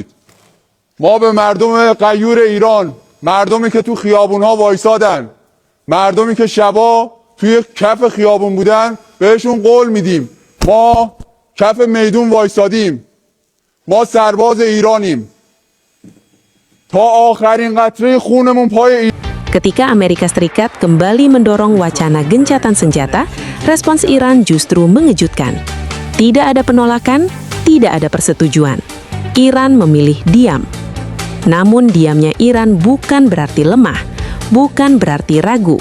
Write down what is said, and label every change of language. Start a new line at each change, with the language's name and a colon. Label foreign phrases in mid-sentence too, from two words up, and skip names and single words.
Persian: ما به مردم غیور ایران، مردمی که تو خیابونها وایسادن، مردمی که شبا توی کف خیابون بودن، بهشون قول میدیم ما کف میدون وایسادیم. ما سرباز ایرانیم. تا آخرین قطره خونمون پای
Indonesian: Ketika Amerika Serikat kembali mendorong wacana gencatan senjata, respons Iran justru mengejutkan. Tidak ada penolakan, tidak ada persetujuan. Iran memilih diam. Namun diamnya Iran bukan berarti lemah, bukan berarti ragu.